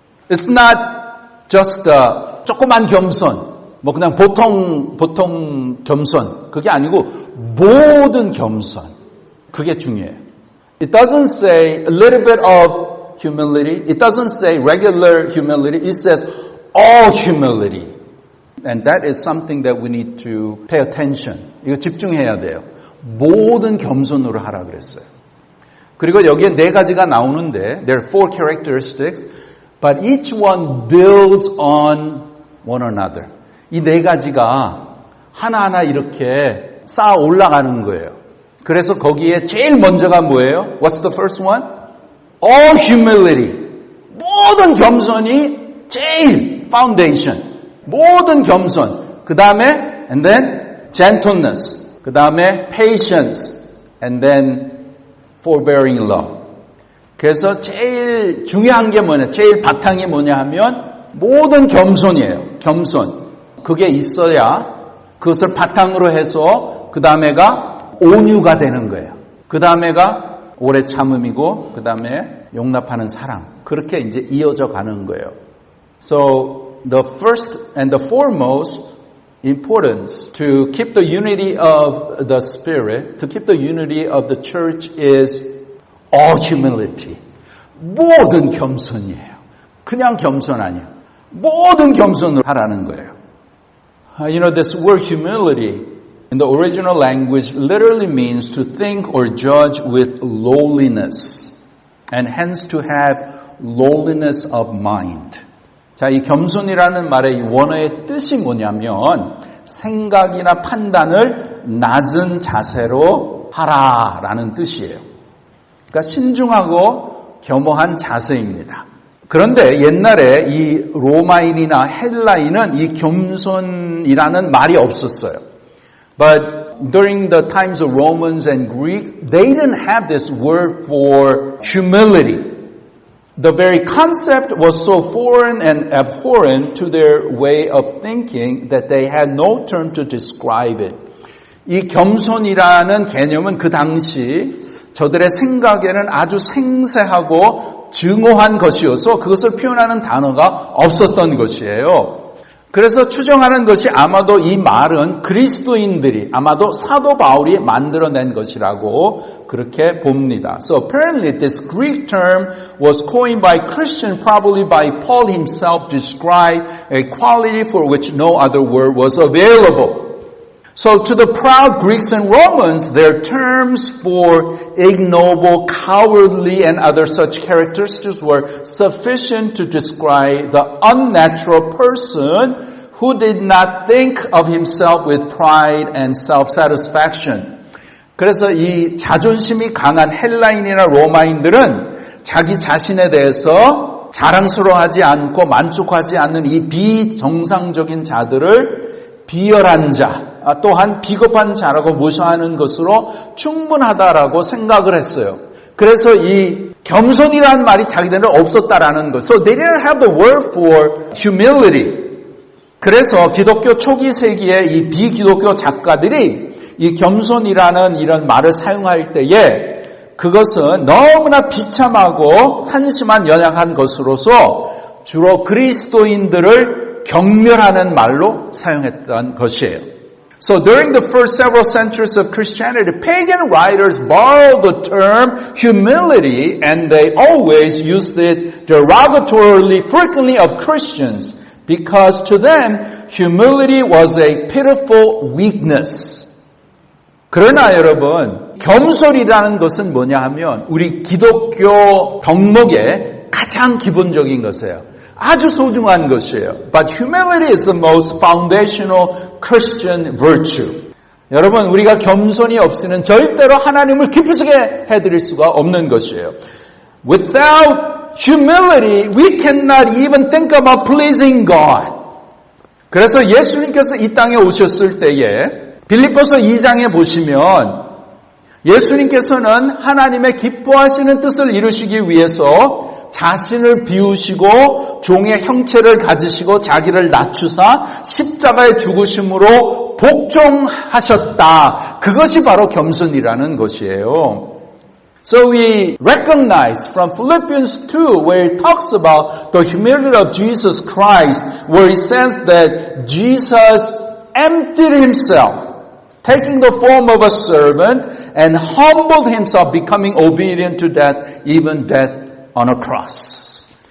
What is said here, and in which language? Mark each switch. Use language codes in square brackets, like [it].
[en] It's not just [ko] 조그만 겸손, 뭐 그냥 보통 겸손. 그게 아니고 모든 겸손. 그게 중요해요. [en] It doesn't say a little bit of humility. It doesn't say regular humility. It says all humility. And that is something that we need to pay attention. [ko] 이거 집중해야 돼요. 모든 겸손으로 하라 그랬어요. 그리고 여기에 네 가지가 나오는데 [en] there are four characteristics, but each one builds on one another. [ko] 이 네 가지가 하나하나 이렇게 쌓아 올라가는 거예요. 그래서 거기에 제일 먼저가 뭐예요? [en] What's the first one? All humility. [ko] 모든 겸손이 제일 foundation. 모든 겸손. 그 다음에 [en] and then gentleness. [ko] 그 다음에 patience. [en] And then forbearing love. [ko] 그래서 제일 중요한 게 뭐냐, 제일 바탕이 뭐냐 하면 모든 겸손이에요. 겸손. 그게 있어야 그것을 바탕으로 해서 그 다음에가 온유가 되는 거예요. 그 다음에가 오래 참음이고 그 다음에 용납하는 사랑. 그렇게 이제 이어져 가는 거예요. [en] So the first and the foremost importance to keep the unity of the Spirit, to keep the unity of the church is all humility. [ko] 모든 겸손이에요. 그냥 겸손 아니에요. 모든 겸손을 하라는 거예요. [en] You know, this word humility in the original language literally means to think or judge with lowliness and hence to have lowliness of mind. [ko] 자, 이 겸손이라는 말의 이 원어의 뜻이 뭐냐면 생각이나 판단을 낮은 자세로 하라라는 뜻이에요. 그러니까 신중하고 겸허한 자세입니다. 그런데 옛날에 이 로마인이나 헬라인은 이 겸손이라는 말이 없었어요. [en] But during the times of Romans and Greek, they didn't have this word for humility. The very concept was so foreign and abhorrent to their way of thinking that they had no term to describe it. [ko] 이 겸손이라는 개념은 그 당시 저들의 생각에는 아주 생새하고 증오한 것이어서 그것을 표현하는 단어가 없었던 것이에요. 그래서 추정하는 것이 아마도 이 말은 그리스도인들이 아마도 사도 바울이 만들어낸 것이라고 그렇게 봅니다. [en] So apparently this Greek term was coined by Christian, probably by Paul himself, to describe a quality for which no other word was available. So to the proud Greeks and Romans, their terms for ignoble, cowardly, and other such characteristics were sufficient to describe the unnatural person who did not think of himself with pride and self-satisfaction. [ko] 그래서 이 자존심이 강한 헬라인이나 로마인들은 자기 자신에 대해서 자랑스러워하지 않고 만족하지 않는 이 비정상적인 자들을 비열한 자, 또한 비겁한 자라고 모셔하는 것으로 충분하다라고 생각을 했어요. 그래서 이 겸손이라는 말이 자기들은 없었다라는 것. [en] So they didn't have the word for humility. [ko] 그래서 기독교 초기 세기의 이 비기독교 작가들이 이 겸손이라는 이런 말을 사용할 때에 그것은 너무나 비참하고 한심한 연약한 것으로서 주로 그리스도인들을 경멸하는 말로 사용했던 것이에요. [en] So during the first several centuries of Christianity, pagan writers borrowed the term humility and they always used it derogatorily frequently of Christians because to them humility was a pitiful weakness. [ko] 그러나 여러분, 겸손이라는 것은 뭐냐 하면 우리 기독교 덕목의 가장 기본적인 것이에요. 아주 소중한 것이에요. [en] But humility is the most foundational Christian virtue. [ko] 여러분, 우리가 겸손이 없이는 절대로 하나님을 기쁘시게 해드릴 수가 없는 것이에요. [en] Without humility, we cannot even think about pleasing God. [ko] 그래서 예수님께서 이 땅에 오셨을 때에 빌립보서 2장에 보시면 예수님께서는 하나님의 기뻐하시는 뜻을 이루시기 위해서 자신을 비우시고 종의 형체를 가지시고 자기를 낮추사 십자가에 죽으심으로 복종하셨다. 그것이 바로 겸손이라는 것이에요. [en] So we recognize from Philippians 2 where it talks about the humility of Jesus Christ, where it says that Jesus emptied himself, taking the form of a servant and humbled himself, becoming obedient to death, even death on a cross.